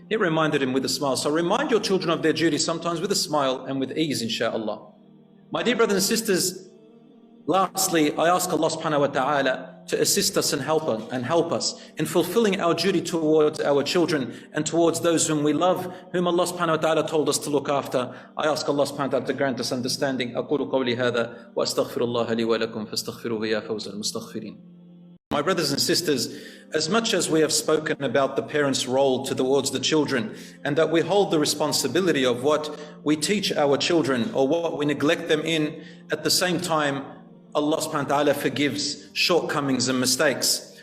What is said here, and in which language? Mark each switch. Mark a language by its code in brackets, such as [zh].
[en] He reminded him with a smile. So remind your children of their duty sometimes with a smile and with ease, inshaAllah. My dear brothers and sisters, lastly, I ask Allah subhanahu wa ta'ala to assist us and help us in fulfilling our duty towards our children and towards those whom we love, whom Allah subhanahu wa ta'ala told us to look after. I ask Allah subhanahu wa ta'ala to grant us understanding. [ar] أقول قولي هذا وأستغفر الله لي ولكم فاستغفروه يا فوز المستغفرين. [en] My brothers and sisters, as much as we have spoken about the parents' role towards the children and that we hold the responsibility of what we teach our children or what we neglect them in, at the same time, Allah subhanahu wa ta'ala forgives shortcomings and mistakes.